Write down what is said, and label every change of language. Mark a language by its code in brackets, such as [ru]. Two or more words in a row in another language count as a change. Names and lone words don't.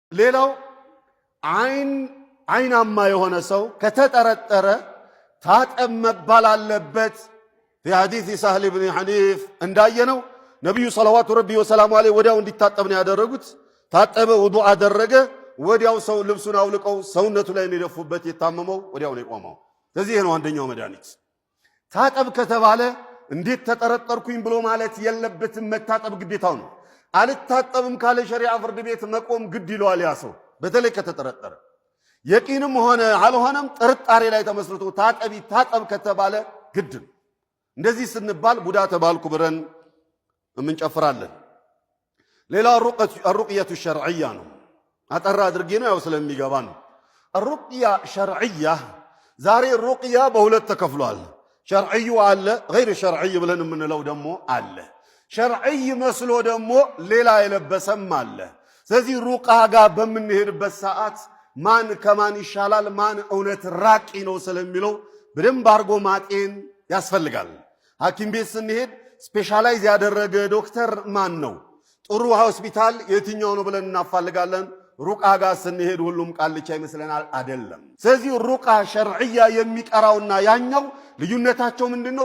[am] ሌላው አይናማ የሆነ ሰው ከተጠረጠረ ታጠብ መባል አለበት። [ar] في حديث سهل بن حنيف [am] እንዳየነው ነብዩ [ar] صلى الله عليه وسلم [am] ወዲያው እንዲታጠብ ነው ያደረጉት። ታጠበ፣ ውዱእ አደረገ። ወዲያው ሰው ልብሱን አውልቀው ሰውነቱ ላይ እንደደፉበት የታመመው ወዲያው ነው የቆመው። ስለዚህ ነው አንደኛው መድኃኒት። ታጠብ ከተባለ እንዴት ተጠረጠርኩኝ ብሎ ማለት የለበትም። መታጠብ ግዴታው ነው። አልታጠብም ካለ ሸሪዓ ፍርድ ቤት መቆም ግድ ይለዋል ያ ሰው፣ በተለይ ከተጠረጠረ። የቂንም ሆነ አልሆነም ጥርጣሬ ላይ ተመስርቶ ታጠብ ከተባለ ግድ ነው። እንደዚህ ስንባል ቡዳ ተባልኩ ብረን እንጨፍራለን። ሌላ [ar] الرقية الشرعية [am] ነው። አጠራ አድርጌ ነው ያው ስለሚገባ ነው። [ar] الرقية الشرعية [am] ዛሬ ሩቅያ በሁለት ተከፍሏል። ሸርዒዩ አለ፣ [ar] غير شرعي [am] ብለን የምንለው ደግሞ አለ። ሸርዒይ መስሎ ደግሞ ሌላ የለበሰም አለ። ስለዚህ ሩቃ ጋር በምንሄድበት ሰዓት ማን ከማን ይሻላል፣ ማን እውነት ራቂ ነው ስለሚለው በደንብ አድርጎ ማጤን ያስፈልጋል። ሐኪም ቤት ስንሄድ ስፔሻላይዝ ያደረገ ዶክተር ማን ነው፣ ጥሩ ሆስፒታል የትኛው ነው ብለን እናፋልጋለን። ሩቃ ጋር ስንሄድ ሁሉም ቃልቻ ይመስለናል፣ አይደለም። ስለዚህ [ar] رقى شرعية [am] የሚቀራውና ያኛው ልዩነታቸው ምንድነው?